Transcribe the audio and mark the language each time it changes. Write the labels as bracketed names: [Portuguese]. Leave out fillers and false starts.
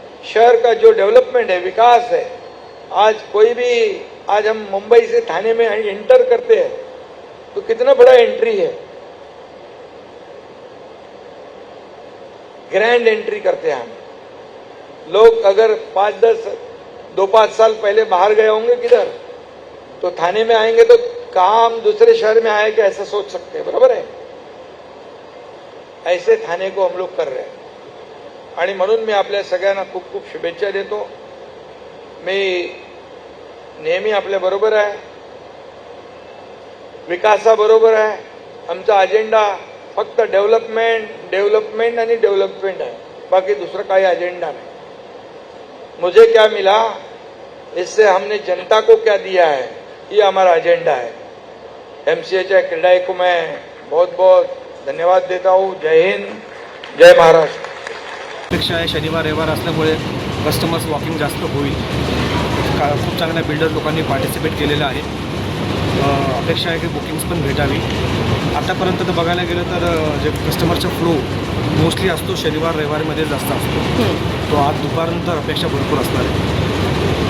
[Hindi] शहर का जो डेवलपमेंट है, विकास है, आज कोई भी, आज हम मुंबई से थाने में एंटर करते हैं तो कितना बड़ा एंट्री है, ग्रैंड एंट्री करते हैं हम लोग। अगर 2-5 साल पहले बाहर गए होंगे किधर, तो थाने में आएंगे तो कहाँ हम दूसरे शहर में आए, क्या ऐसा सोच सकते हैं, बरोबर है। ऐसे थाने को हम लोग कर रहे हैं [Marathi] आणि म्हणून मी आपल्या सगळ्यांना खूप खूप शुभेच्छा देतो। मी नेहमी आपल्या बरोबर आहे, विकासाबरोबर आहे। आमचा अजेंडा फक्त डेव्हलपमेंट आणि डेव्हलपमेंट आहे, बाकी दुसरा काही अजेंडा नहीं। [Hindi] मुझे क्या मिला, इससे हमने जनता को क्या दिया है, ये हमारा एजेंडा है। MCH क्रेडाई को मैं बहुत बहुत धन्यवाद देता हूँ। जय हिंद, जय महाराष्ट्र। [Marathi] अपेक्षा आहे शनिवार रविवार असल्यामुळे कस्टमर्स वॉकिंग जास्त होईल। खूप चांगल्या बिल्डर लोकांनी पार्टिसिपेट केलेलं आहे। अपेक्षा आहे की बुकिंग्स पण भेटावी। आतापर्यंत तर बघायला गेलं तर जे कस्टमरचा फ्लो मोस्टली असतो शनिवार रविवारमध्ये जास्त असतो, तो आज दुपारनंतर अपेक्षा भरपूर असणार आहे।